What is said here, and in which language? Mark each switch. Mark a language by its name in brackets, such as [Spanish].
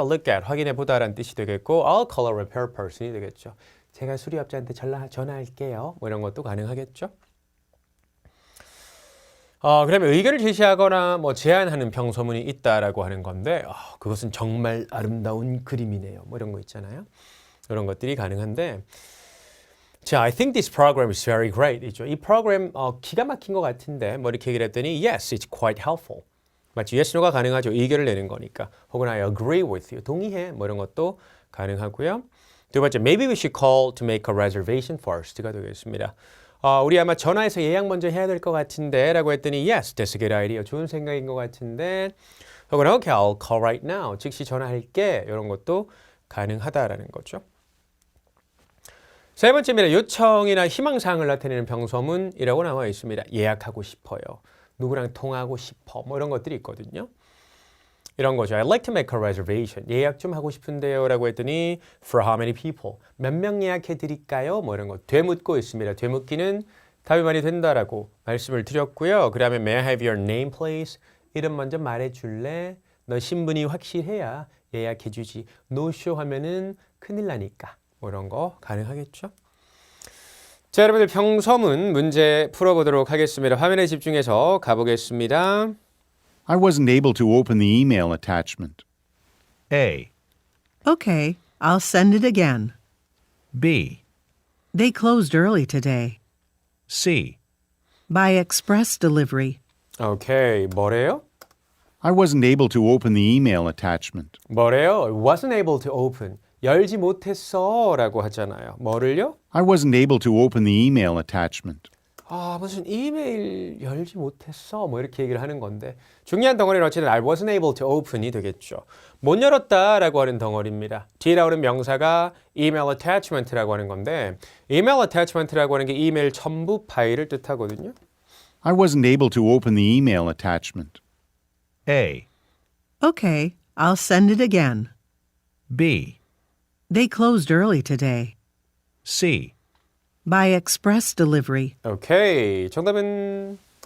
[English] Look at, [Korean] 확인해 보다라는 뜻이 되겠고 [English] I'll call a repair person이 되겠죠. [Korean] 제가 수리업자한테 전화할게요. 뭐 이런 것도 가능하겠죠. 그러면 의견을 제시하거나 뭐 제안하는 평서문이 있다라고 하는 건데 그것은 정말 아름다운 그림이네요. 뭐 이런 거 있잖아요. 이런 것들이 가능한데 자, [English] I think this program is very great. [Korean] 이죠. 이 프로그램 기가 막힌 것 같은데 뭐 이렇게 얘기를 했더니 [English] Yes, it's quite helpful. [Korean] 맞죠? Yes, no가 가능하죠. 의견을 내는 거니까. [English] 혹은 I agree with you. [Korean] 동의해. 뭐 이런 것도 가능하고요. 두 번째, [English] maybe we should call to make a reservation first가 되겠습니다. [Korean] 우리 아마 전화해서 예약 먼저 해야 될 것 같은데 라고 했더니 [English] yes, that's a good idea. [Korean] 좋은 생각인 것 같은데 혹은 [English] okay, I'll call right now. [Korean] 즉시 전화할게. 이런 것도 가능하다라는 거죠. 세 번째입니다. 요청이나 희망사항을 나타내는 평서문이라고 나와 있습니다. 예약하고 싶어요. 누구랑 통화하고 싶어. 뭐 이런 것들이 있거든요. 이런 거죠. [English] I'd like to make a reservation. [Korean] 예약 좀 하고 싶은데요. 라고 했더니 [English] For how many people? [Korean] 몇 명 예약해 드릴까요? 뭐 이런 거 되묻고 있습니다. 되묻기는 답이 많이 된다라고 말씀을 드렸고요. 그 다음에 [English] May I have your name please? [Korean] 이름 먼저 말해줄래? 너 신분이 확실해야 예약해 주지. No-show 하면은 큰일 나니까. 뭐 이런 거 가능하겠죠? 자, 여러분들 평서문 문제 풀어보도록 하겠습니다. 화면에 집중해서 가보겠습니다. [English] I wasn't able to open the email attachment. A. Okay, I'll send it again. B. They closed early today. C. By express delivery. [Korean] 오케이, 뭐래요? [English] I wasn't able to open the email attachment. [Korean] 뭐래요? [English] Wasn't able to open. [Korean] 열지 못했어 라고 하잖아요. 뭐를요? [English] I wasn't able to open the email attachment. [Korean] 무슨 이메일 열지 못했어 뭐 이렇게 얘기를 하는 건데 중요한 덩어리는 어쨌든 [English] I wasn't able to open [Korean] 이 되겠죠. 못 열었다라고 하는 덩어리입니다. 뒤에 나오는 명사가 email attachment라고 하는 건데 email attachment라고 하는 게 이메일 첨부 파일을 뜻하거든요. [English] I wasn't able to open the email attachment. A, Okay, I'll send it again. B, They closed early today. C, By express delivery. [Korean] 오케이. 정답은